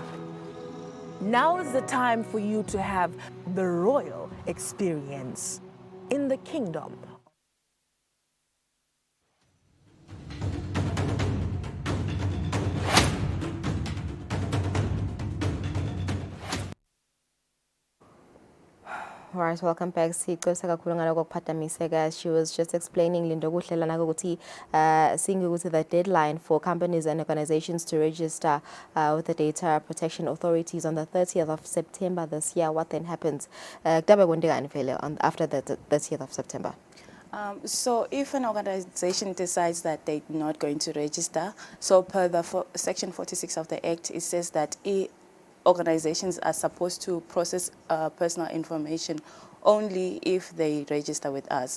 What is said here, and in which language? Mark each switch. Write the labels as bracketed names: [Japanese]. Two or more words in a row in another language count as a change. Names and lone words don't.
[English] Now is the time for you to have the royal experience in the kingdom. Alright, welcome back. [Swati] Sixosa kakhulu ngaloko kuphazamiseka. [English] She was just explaining Lindo [Swati] kuhlela nako ukuthi [English] seeing ukuthi the deadline for companies and organizations to register with the data protection authorities on the 30th of September this year. What then happens? After the 30th of September? So if an organization decides that they're not going to register, so per the Section 46 of the Act, it says that organizations are supposed to process personal information only if they register with us.